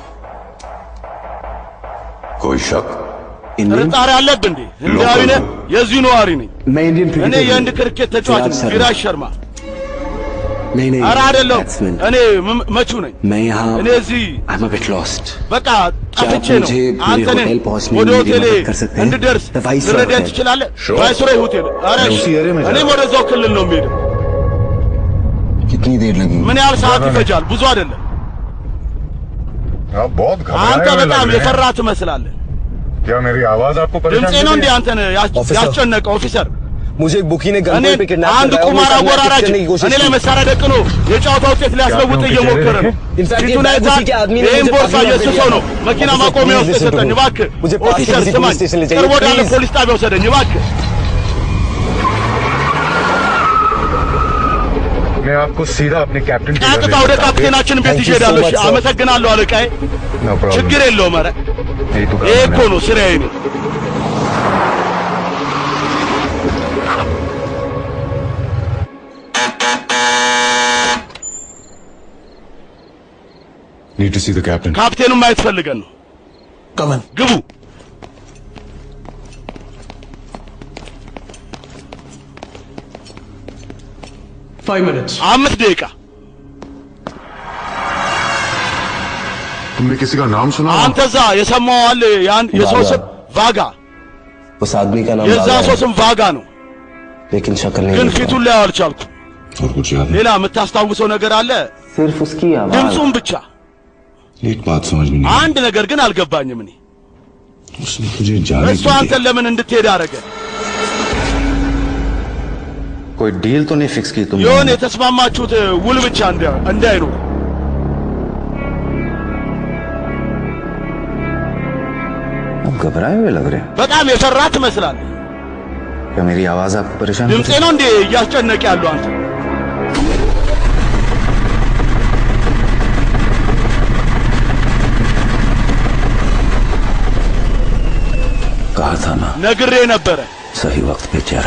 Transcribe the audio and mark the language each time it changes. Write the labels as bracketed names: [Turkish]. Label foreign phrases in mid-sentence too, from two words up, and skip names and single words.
[Hindi] कोई शक [Amharic] ጥርጣሬ አለብህ እንዴ ህንዳዊ ነህ የዚህ ነዋሪ ነኝ [Hindi] मैं इंडियन [Amharic] እኔ [Hindi] क्रिकेटर [Amharic] የህንድ ክሪኬት ተጫዋች ነኝ ቪራጅ ሸርማ [Hindi] नहीं नहीं [Amharic] ኧረ አይደለሁም batsman. እኔ መቹ ነኝ [Hindi] मैं यहाँ [Amharic] እኔ እዚህ [English] I'm a bit lost [Amharic] በቃ [Hindi] क्या [Amharic] ጠፍቼ [Hindi] आप [Amharic] ነው [Hindi] मुझे [Amharic] አንተ [Hindi] मेरे [Amharic] ነህ [Hindi] होटल पहुंचने [Amharic] ወደ [Hindi] में मेरी [Amharic] ሆቴሌ [Hindi] मदद कर सकते हैं [Amharic] እንድደርስ The Viceroy ልረዳኝ Hotel. ትችላለህ ቫይስሮይ ሆቴል ኧረ [Hindi] मैं उसी एरिया में जा [Amharic] እኔም ወደዛው ክልል ነው የምሄደው [Hindi] कितनी देर लगेगी [Amharic] ምን ያህል ሰዓት ይፈጃል ብዙ አይደለም [Hindi] आप बहुत [Amharic] አንተ [Hindi] घबराए हुए [Amharic] በጣም [Hindi] लग रहे हैं। [Amharic] የፈራ ትመስላለህ [Hindi] क्या मेरी आवाज आपको परेशान [Amharic] ድምጼ [Hindi] कर [Amharic] ነው [Hindi] रही [Amharic] እንዴ [Hindi] है? [Amharic] አንተን ያስጨነቀው ኦፊሰር [Hindi] मुझे एक बुकी ने [Amharic] እኔ [Hindi] गनपॉइंट पे किडनैप [Amharic] አንድ [Hindi] कराया और [Amharic] ቁማር [Hindi] मेरे साथ [Amharic] አወራራጅ [Hindi] मैच करने की कोशिश [Amharic] እኔ ላይ [Hindi] की। [Amharic] መሳሪያ ደቅኖ የጨዋታ ውጤት ሊያስለውጥ እየሞከረ ነው [Hindi] इनफैक्ट ये [Amharic] ፊቱን बैग አይተሃል [Hindi] उसी के आदमी ने [Amharic] ይህን [Hindi] मुझे [Amharic] ቦርሳ [Hindi] काफी [Amharic] የእሱ [Hindi] दिया [Amharic] ሰው [Hindi] था। [Amharic] ነው መኪና Officer, ማቆሚያ please ውስጥ [English] listen to [Amharic] የሰጠኝ me. እባክህ [Hindi] मुझे पास के [Amharic] ኦፊሰር [Hindi] किसी [Amharic] ስማኝ [Hindi] पुलिस स्टेशन ले जाइए, [Amharic] ቅርብ ወዳለ please. ፖሊስ ጣቢያ ውሰደኝ እባክህ [Hindi] मैं आपको सीधा अपने कैप्टन के घर [Amharic] ቀጥታ [Hindi] ले [Amharic] ወደ [Hindi] जाऊंगा। [Amharic] ካፕቴናችን ቤት [English] Thank you so [Amharic] ይሄዳለሁ [English] much, sir. [Amharic] አመሰግናለሁ አለቃዬ [English] No problem. [Amharic] ችግር የለውም ኧረ [Hindi] यही तो [Amharic] ይሄ [Hindi] काम [Amharic] እኮ [Hindi] है [Amharic] ነው ስራዬ ነው [English] Need to see the captain. [Amharic] ካፕቴኑን ማየት ፈልገን ነው [English] Come on. [Amharic] ግቡ 5 minutes. 5 ደቂቃ [Hindi] तुमने किसी का नाम सुना? [Amharic] አንተ እዛ የሰማው አለ የሰው ስም ቫጋ [Hindi] उस आदमी का नाम [Amharic] የዛ बागा ሰው [Hindi] है, [Amharic] ስም ቫጋ ነው [Hindi] लेकिन शक्ल नहीं [Amharic] ግን [Hindi] देख [Amharic] ፊቱን [Hindi] रहा। [Amharic] ላይ አልቻልኩም [Hindi] और कुछ याद [Amharic] ሌላ የምታስታውሰው ነገር አለ [Hindi] सिर्फ उसकी आवाज [Amharic] ድምፁን ብቻ [Hindi] एक बात समझ में नहीं [Amharic] አንድ ነገር ግን አልገባኝም እኔ [Hindi] उसने तुझे जाने [Amharic] እሱ [Hindi] क्यों [Amharic] አንተን ለምን እንድትሄድ አደረገ [Hindi] कोई डील तो नहीं फिक्स की तुमने? [Amharic] የሆነ የተስማማችሁት ውል ብቻ እንዳይኖር [Hindi] आप घबराए हुए लग रहे हैं। [Amharic] በጣም የፈራ ትመስላለህ [Hindi] क्या मेरी आवाज आपको परेशान कर [Amharic] ድምፄ [Hindi] रही है? [Amharic] ነው እንዴ እያስጨነቀ ያለው አንተ [Hindi] कहा था ना [Amharic] ነግሬ ነበረ [Hindi] सही वक्त पे चेहरा